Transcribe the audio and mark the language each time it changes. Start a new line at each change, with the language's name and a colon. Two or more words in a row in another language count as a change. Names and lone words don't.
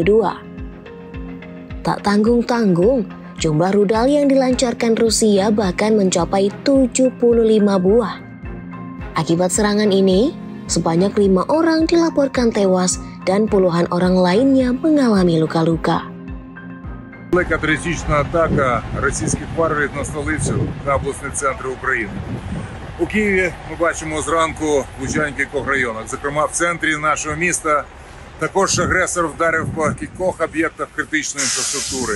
Indonesian: Tak tanggung-tanggung, jumlah rudal yang dilancarkan Rusia bahkan mencapai 75 buah. Akibat serangan ini, sebanyak 5 orang dilaporkan tewas dan puluhan orang lainnya mengalami luka-luка.
Ukrainian: Велика терористична атака російських варварів на столицю та обласний центр України. У Києві ми бачимо зранку влучання в кількох районах. Зокрема, в центрі нашого міста також агресор вдарив по кількох об'єктах критичної інфраструктури.